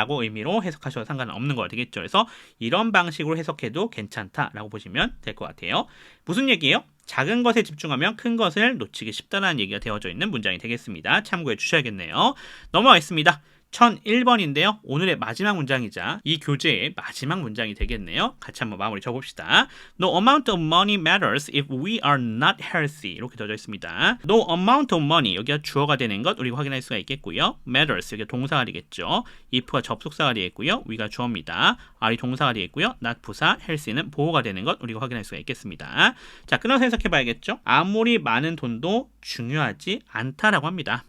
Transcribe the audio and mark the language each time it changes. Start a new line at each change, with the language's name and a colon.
Korean: 라고 의미로 해석하셔도 상관은 없는 거가 되겠죠. 그래서 이런 방식으로 해석해도 괜찮다라고 보시면 될 것 같아요. 무슨 얘기예요? 작은 것에 집중하면 큰 것을 놓치기 쉽다는 얘기가 되어져 있는 문장이 되겠습니다. 참고해 주셔야겠네요. 넘어가겠습니다. 1001번인데요. 오늘의 마지막 문장이자 이 교재의 마지막 문장이 되겠네요. 같이 한번 마무리 줘봅시다.
English: No amount of money matters if we are not healthy.
Korean: 이렇게 되어져 있습니다.
English: No amount of money,
Korean: 여기가 주어가 되는 것 우리가 확인할 수가 있겠고요. matters, 여기가 동사가 되겠죠. if가 접속사가 되겠고요. we가 주어입니다. are이 동사가 되겠고요. not 부사, healthy는 보호가 되는 것 우리가 확인할 수가 있겠습니다. 자, 끊어서 해석해봐야겠죠. 아무리 많은 돈도 중요하지 않다라고 합니다.